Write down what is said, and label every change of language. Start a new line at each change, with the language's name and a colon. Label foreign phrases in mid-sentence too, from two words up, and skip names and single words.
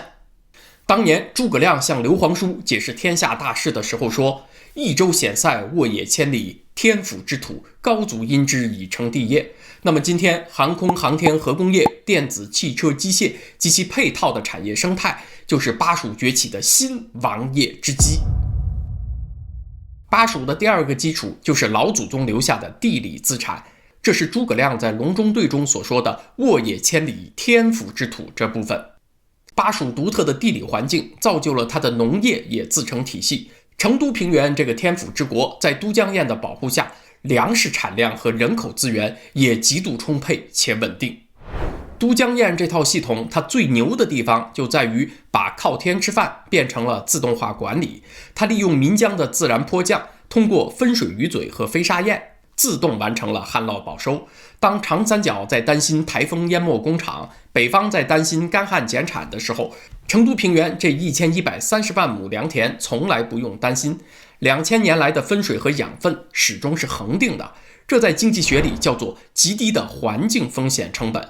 Chinese: 當年諸葛亮向劉皇叔解釋天下大勢的時候說：“益州險塞，沃野千里，天府之土，高祖因之以成帝業。” 那麼今天航空航天核工業、電子汽車機械及其配套的產業生態，就是巴蜀崛起的新王業之基。巴蜀的第2個基礎就是老祖宗留下的地理資產，這是諸葛亮在隆中對中所說的沃野千里，天府之土這部分。巴蜀獨特的地理環境造就了它的農業也自成體系。成都平原這個天府之國，在都江堰的保護下，糧食產量和人口資源也極度充沛且穩定。都江堰這套系統，它最牛的地方就在於把靠天吃飯變成了自動化管理。它利用岷江的自然坡降，通過分水魚嘴和飛沙堰，自動完成了旱澇保收。當長三角在擔心颱風淹沒工廠，北方在擔心乾旱減產的時候，成都平原這1130萬畝良田從來不用擔心。2000年來的分水和養分始終是恆定的，這在經濟學裡叫做極低的環境風險成本。